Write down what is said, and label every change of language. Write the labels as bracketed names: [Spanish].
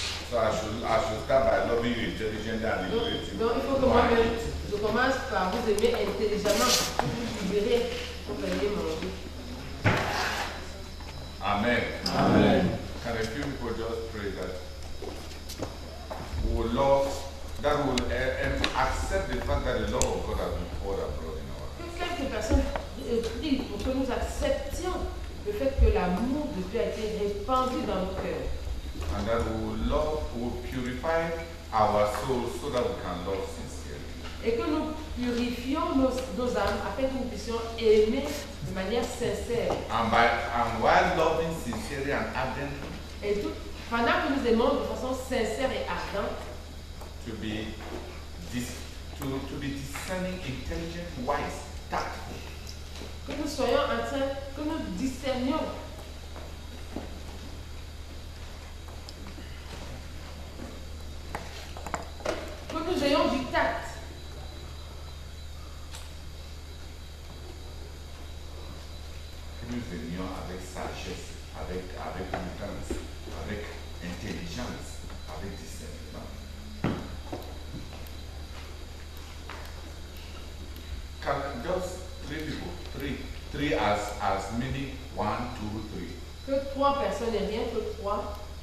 [English] So I should start by loving you intelligently and liberating. [French] Donc il faut que moi-même, je commence par vous aimer intelligemment, pour vous libérer, pour venir manger. [English] Amen. Amen. Can a few people just pray that we will love, that we will accept the fact that the love of God has been poured abroad in our hearts. [French] Que quelques personnes prient pour que nous acceptions le fait que l'amour de Dieu a été répandu dans nos cœurs. [English] And that we will love, we will purify our souls so that we can love sincerely. [French] Et que nous purifions nos âmes afin que nous puissions aimer de manière sincère. [English] And while loving sincerely and ardently, [French] et tout, pendant que nous aimons de façon sincère et ardente, [English] to be discerning, intelligent, wise, tactful. [French] Que nous soyons en train, que nous discernions. Que nous ayons du tact. Que nous aimions avec sagesse, avec prudence, avec intelligence, avec discernement. [English] Just three people, three as many, 1, 2, 3. [French] Que 3 personnes et rien que 3.